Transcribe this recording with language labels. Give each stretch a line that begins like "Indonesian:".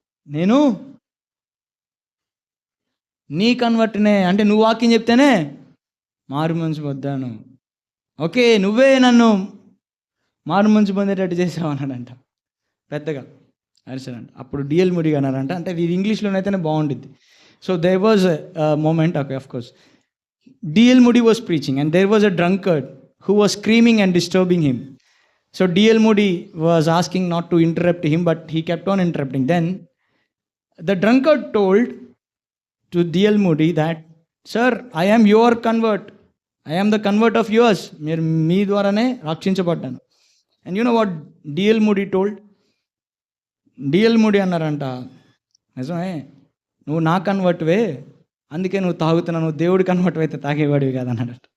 Telugu: నేను నీ కన్వర్ట్నే అంటే నువ్వు వాక్యం చెప్తేనే మారు మనసు పొందాను. ఓకే, నువ్వే నన్ను మారు మనసు పొందేటట్టు చేసావు అన్నాడంట పెద్దగా అరిచాడంట. అప్పుడు డిఎల్ మూడీ అన్నారంట, అంటే ఇది ఇంగ్లీష్లోనైతేనే బాగుంటుంది.
English: So there was a moment, okay, of course. D.L. Moody was preaching and there was a drunkard who was screaming and disturbing him. So D.L. Moody was asking not to interrupt him, but he kept on interrupting. Then the drunkard told to D.L. Moody that sir, I am your convert, I am the convert of yours.
Telugu: మీరు మీ ద్వారానే రక్షించబడ్డాను.
English: And you know what DL Moody told?
Telugu: DL moody అన్నారంట, నిజమే, నువ్వు నా కన్వర్ట్వే, అందుకే నువ్వు తాగుతున్నావు, నువ్వు దేవుడి కన్వర్ట్ అయితే తాగేవాడివి కాదు అన్నాడు.